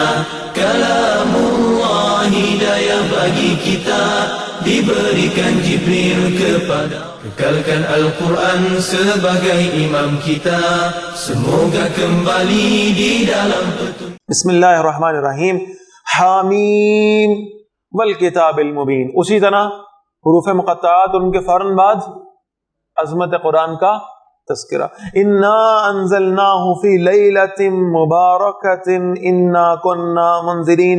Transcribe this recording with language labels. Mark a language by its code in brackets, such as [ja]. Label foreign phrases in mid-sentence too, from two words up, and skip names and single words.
[ms] Kalamullah hidayah bagi kita, diberikan Jibril kepada. Kekalkan Al-Quran sebagai imam kita, semoga kembali di dalam petunjuk. [ar] بسم الله الرحمن الرحيم. حامیم والکتاب المبین. [ur] اسی طرح حروف مقطعات اور ان کے فوراً بعد عظمت قرآن کا تذکرہ. [ar] انا انزلناہ فی لیلۃ مبارکۃ انا کنا منذرین.